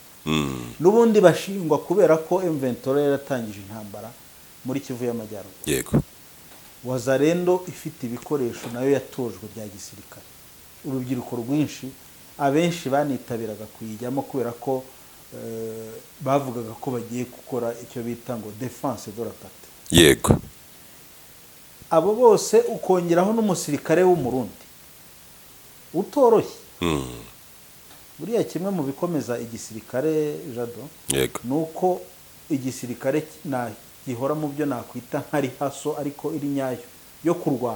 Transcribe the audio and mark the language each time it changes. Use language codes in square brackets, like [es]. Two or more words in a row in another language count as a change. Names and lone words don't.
[rw] N'ubundi bashingwa kubera ko M23 yaratangije intambara muri Kivu y'Amajyaruguru. Yego Wazalendo ifite ibikoresho nayo yatojwe bya gisirikare. Urubyiruko rwinshi abenshi banitabiraga kuyijyamo kubera ko bavugaga ko bagiye gukora icyo bita ngo [fr] defense de la patrie. [rw] Yego abo bose ukongeraho n'umusirikare w'umurundi utoroshye. Buriya kimwe mu bikomeza igisirikare Jado, yego nuko igisirikare gihora mu byo nakwita nkari haso ariko iri nyayo yo kurwana.